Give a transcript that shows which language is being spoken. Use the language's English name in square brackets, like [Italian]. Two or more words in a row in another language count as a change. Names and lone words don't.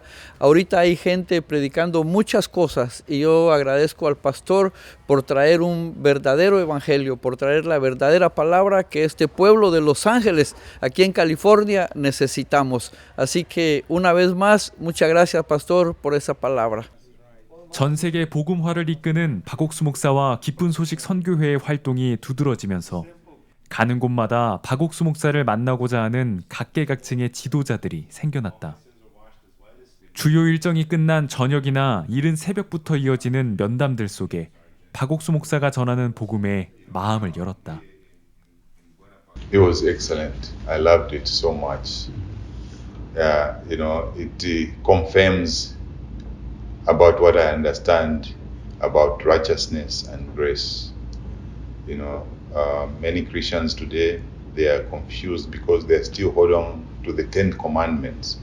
[Spanish] Ahorita hay gente predicando muchas cosas y yo agradezco al pastor por traer un verdadero evangelio, por traer la verdadera palabra que este pueblo de Los Ángeles, aquí en California, necesitamos. Así que una vez más, muchas gracias, pastor, por esa palabra. [Korean] 전 세계 복음화를 이끄는 박옥수 목사와 기쁜 소식 선교회의 활동이 두드러지면서 가는 곳마다 박옥수 목사를 만나고자 하는 각계각층의 지도자들이 생겨났다. 주요 일정이 끝난 저녁이나 이른 새벽부터 이어지는 면담들 속에 박옥수 목사가 전하는 복음에 마음을 열었다. [English] It was excellent. I loved it so much. It confirms about what I understand about righteousness and grace. Many Christians today, they are confused because they still hold on to the 10 commandments.